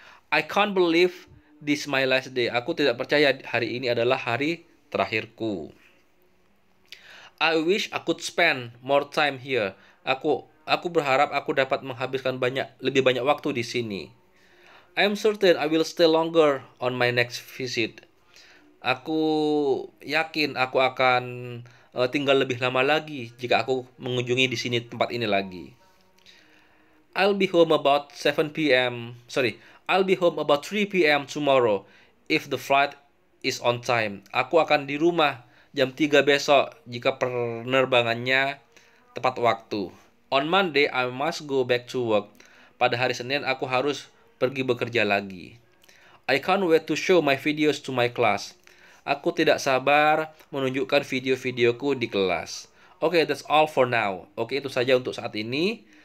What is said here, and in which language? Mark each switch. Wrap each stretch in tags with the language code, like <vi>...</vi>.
<en>I can't believe this my last day.</en> <id>Aku tidak percaya hari ini adalah hari terakhirku.</id> <en>I wish I could spend more time here.</en> <id>Aku berharap aku dapat menghabiskan lebih banyak waktu di sini.</id> <en>I am certain I will stay longer on my next visit.</en> <id>Aku yakin aku akan tinggal lebih lama lagi jika aku mengunjungi di sini, tempat ini lagi.</id> <en>I'll be home about 7 p.m. I'll be home about 3 p.m. tomorrow if the flight is on time.</en> <id>Aku akan di rumah jam 3 besok jika penerbangannya tepat waktu.</id> <en>On Monday I must go back to work.</en> <id>Pada hari Senin aku harus pergi bekerja lagi.</id> <en>I can't wait to show my videos to my class.</en> <id>Aku tidak sabar menunjukkan video-videoku di kelas.</id> <en>Okay, that's all for now.</en> <id>Oke, itu saja untuk saat ini.</id>